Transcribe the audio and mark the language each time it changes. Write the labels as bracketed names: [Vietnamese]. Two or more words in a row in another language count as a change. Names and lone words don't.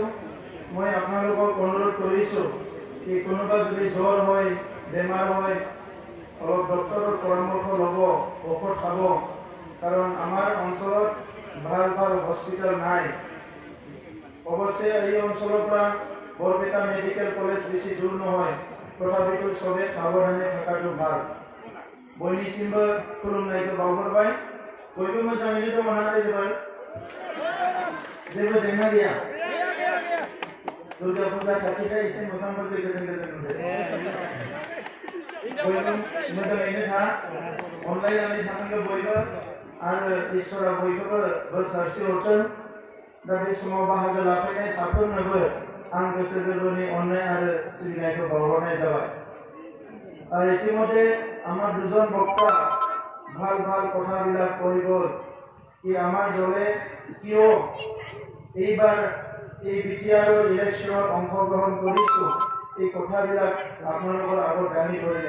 [Assamese] মই আপোনালোকক অনুৰোধ কৰিছোঁ কি কোনোবা যদি জ্বৰ হয়, বেমাৰ হয়, অলপ ডক্টৰৰ পৰামৰ্শ ল'ব, ঔষধ খাব, কাৰণ আমাৰ অঞ্চলত ভাল ভাল হস্পিটেল নাই। অৱশ্যে এই অঞ্চলৰ পৰা বৰপেটা মেডিকেল কলেজ বেছি দূৰ নহয়, তথাপিতো চবে সাৱধানে থকাটো ভাল। [Bodo] बयनिसिमबो खुलुमनायखौ बावहरबाय। बयबो मोजाङैनो दङ ना रायजोफोर? जेबो जेंना गैया? दुर्गा फुजा खाथिखाय एसे मोखांफोरखौ गोजोन गोजोन नुदो। बयबो मोजाङैनो था, अनलायनानै थानांगौ बयबो, आरो इसोरा बयखौबो बोर सारस्रिहरथों। दा बे समाव बाहागो लाफैनाय साफ्रोमनोबो आं गोसो गोरबोनि अननाय आरो सिबिनायखौ बावहरनाय जाबाय। [Assamese] ইতিমধ্যে আমার দুজন বক্তা ভাল ভাল কথাবিলাক কৈ গ'ল কি আমাৰ দলে কিয় এইবাৰ এই বিটিআৰৰ ইলেকশ্যনত অংশগ্ৰহণ কৰিছোঁ, এই কথাবিলাক আপোনালোকৰ আগত দাঙি ধৰিলে।